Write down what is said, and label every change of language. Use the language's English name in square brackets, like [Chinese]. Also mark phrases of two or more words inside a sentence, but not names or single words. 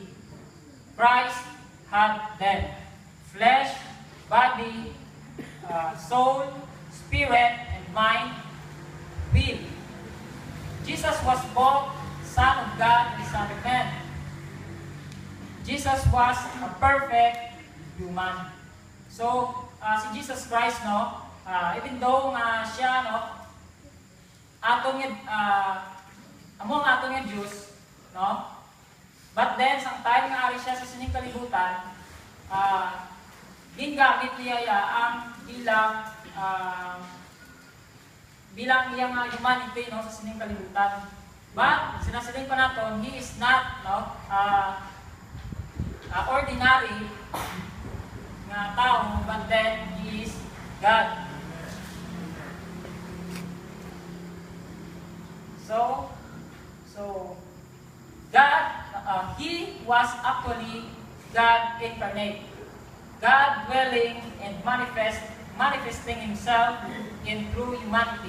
[English] Christ had them: flesh, body, soul, spirit, and mind, will. Jesus was both Son of God and Son of Man. Jesus was a perfect human. [Hiligaynon] So, si Jesus Christ, [English] even though [Hiligaynon] siya, among atong yung Diyos, [English] but then, [Hiligaynon] sa time nga ari siya sa sining kalibutan, gingamit niya ang bilang iyang humanity sa sining kalibutan. But sinasiling pa naton, [English] He is not ordinary [Hiligaynon] nga tao, [English] but then He is God. So God, He was actually God incarnate. God dwelling and manifesting Himself in true humanity.